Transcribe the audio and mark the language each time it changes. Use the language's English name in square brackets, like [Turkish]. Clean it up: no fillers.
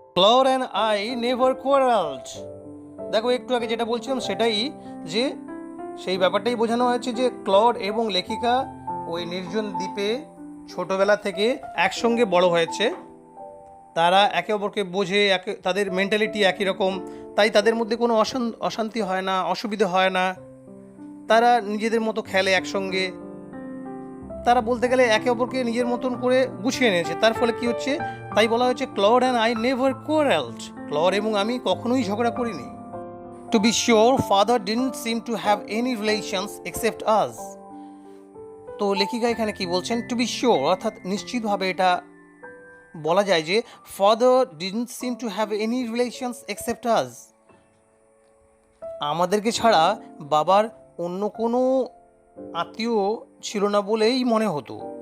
[English] Claude and I never quarrelled. [Bangla] দেখো একটু আগে যেটা বলছিলাম সেটাই, যে সেই ব্যাপারটাই বোঝানো হয়েছে যে ক্লড এবং লেখিকা ওই নির্জন দ্বীপে ছোটোবেলা থেকে একসঙ্গে বড় হয়েছে, তারা একে অপরকে বোঝে, তাদের মেন্টালিটি একই রকম, তাই তাদের মধ্যে কোনো অশান্তি হয় না, অসুবিধা হয় না, তারা নিজেদের মতো খেলে একসঙ্গে, তারা বলতে গেলে একে অপরকে নিজের মতন করে গুছিয়ে নিয়েছে। তার ফলে কি হচ্ছে, তাই বলা হয়েছে [English] Claude and I never quarrelled, [Bangla] clod এবং আমি কখনোই ঝগড়া করিনি। [English] To be sure, father didn't seem to have any relations except us. [Bangla] তো লেখিকা এখানে কি বলছেন, [English] to be sure [Bangla] অর্থাৎ নিশ্চিতভাবে এটা বলা যায় যে [English] father didn't seem to have any relations except us, [Bangla] আমাদেরকে ছাড়া বাবার অন্য কোনো আত্মীয় ছিল না বলেই মনে হতো।